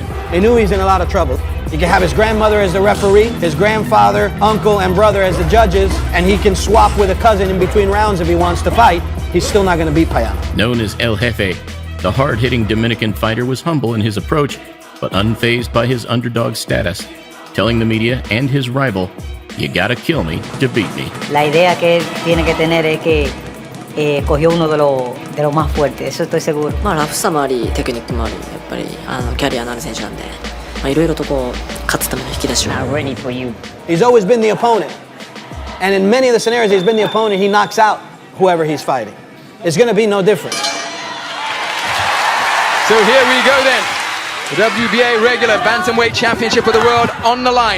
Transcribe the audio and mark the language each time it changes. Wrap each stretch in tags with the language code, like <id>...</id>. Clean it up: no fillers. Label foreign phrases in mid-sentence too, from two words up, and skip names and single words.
<en>Inoue's in a lot of trouble. He can have his grandmother as the referee, his grandfather, uncle, and brother as the judges, and he can swap with a cousin in between rounds if he wants to fight. He's still not going to beat Payano. Known as El Jefe, the hard-hitting Dominican fighter was humble in his approach, but unfazed by his underdog status, telling the media and his rival, "You gotta kill me to beat me."</en> <es>La idea que él tiene que tener es que cogió uno de los más fuertes, eso estoy seguro.</es> <ja>まあラフさもあり、テクニックもあり、やっぱりキャリアのある選手なんで、まあいろいろとこう勝つための引き出しを。</ja> <en>I'm ready for you. He's always been the opponent, and in many of the scenarios he's been the opponent, he knocks out whoever he's fighting. It's going to be no different. So here we go then. The WBA regular bantamweight championship of the world on the line.</en>